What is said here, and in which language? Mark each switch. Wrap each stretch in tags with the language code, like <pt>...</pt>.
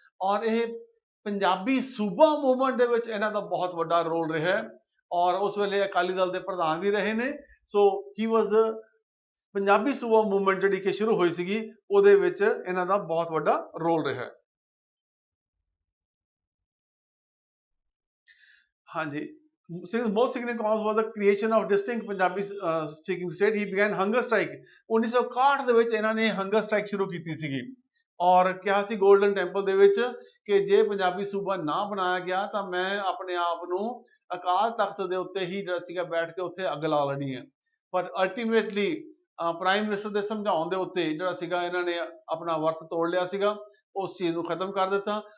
<pa>ਔਰ ਇਹ ਪੰਜਾਬੀ ਸੂਬਾ ਮੂਵਮੈਂਟ ਦੇ ਵਿੱਚ ਇਹਨਾਂ ਦਾ ਬਹੁਤ ਵੱਡਾ ਰੋਲ ਰਿਹਾ ਹੈ, ਔਰ ਉਸ ਵੇਲੇ ਅਕਾਲੀ ਦਲ ਦੇ ਪ੍ਰਧਾਨ ਵੀ ਰਹੇ ਨੇ। ਸੋ ਹੀ ਵਾਸ ਪੰਜਾਬੀ ਸੂਬਾ ਮੂਵਮੈਂਟ ਜਿਹੜੀ ਕਿ ਸ਼ੁਰੂ ਹੋਈ ਸੀਗੀ, ਉਹਦੇ ਵਿੱਚ ਇਹਨਾਂ ਦਾ ਬਹੁਤ ਵੱਡਾ ਰੋਲ ਰਿਹਾ। ਹਾਂਜੀ,</pa> <en>most significant cause was the creation of distinct Punjabi speaking state. He began hunger strike</en> <pa>1961 ਦੇ ਵਿੱਚ ਇਹਨਾਂ ਨੇ ਹੰਗਰ ਸਟ੍ਰਾਈਕ ਸ਼ੁਰੂ ਕੀਤੀ ਸੀਗੀ, ਔਰ ਕਿਹਾ ਸੀ ਗੋਲਡਨ ਟੈਂਪਲ ਦੇ ਵਿੱਚ ਕਿ ਜੇ ਪੰਜਾਬੀ ਸੂਬਾ ਨਾ ਬਣਾਇਆ ਗਿਆ ਤਾਂ ਮੈਂ ਆਪਣੇ ਆਪ ਨੂੰ ਅਕਾਲ ਤਖਤ ਦੇ ਉੱਤੇ ਹੀ ਜਿਹੜਾ ਸੀਗਾ ਬੈਠ ਕੇ ਉੱਥੇ ਅੱਗ ਲਾ ਲੈਣੀ ਹੈ। ਪਰ ਅਲਟੀਮੇਟਲੀ ਪ੍ਰਾਈਮ ਮਿਨਿਸਟਰ ਦੇ ਸਮਝਾਉਣ ਦੇ ਉੱਤੇ ਜਿਹੜਾ ਸੀਗਾ ਇਹਨਾਂ ਨੇ ਆਪਣਾ ਵਰਤ ਤੋੜ ਲਿਆ ਸੀਗਾ, ਉਸ ਚੀਜ਼ ਨੂੰ ਖਤਮ ਕਰ ਦਿੱਤਾ।</pa>